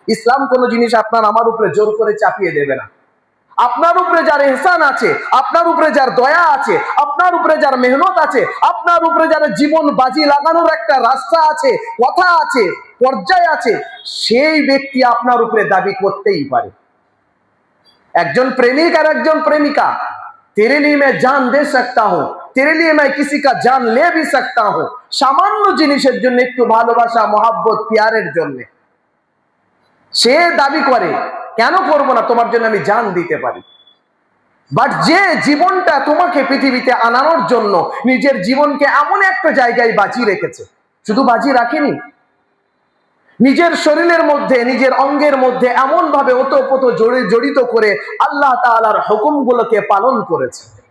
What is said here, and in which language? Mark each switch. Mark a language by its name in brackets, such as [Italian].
[Bangla] ইসলাম কোনো জিনিস আপনার আমার উপরে জোর করে চাপিয়ে দেবে না। আপনার উপরে যার ইহসান আছে, আপনার উপরে যার দয়া আছে, আপনার উপরে যার মেহনত আছে, আপনার উপরে যার জীবন বাজি লাগানোর একটা রাস্তা আছে, কথা আছে, পর্যায় আছে, সেই ব্যক্তি আপনার উপরে দাবি করতেই পারে। একজন প্রেমিক আর একজন প্রেমিকা, [Hindi] तेरे लिए मैं जान दे सकता हूं, तेरे लिए मैं किसी का जान ले भी सकता हूं। [Bangla] সামান্য জিনিসের জন্য, একটু ভালোবাসা, মহব্বত, পিয়ারের জন্য সে দাবি করে, কেন করব না, তোমার জন্য আমি জান দিতে পারি। বাট যে জীবনটা তোমাকে পৃথিবীতে আনানোর জন্য নিজের জীবনকে এমন একটা জায়গায় বাঁচিয়ে রেখেছে, শুধু বাঁচিয়ে রাখেনি, নিজের শরীরের মধ্যে, নিজের অঙ্গের মধ্যে এমন ভাবে ওতপ্রোত জড়িত করে আল্লাহ তাআলার হুকুমগুলোকে পালন করেছে।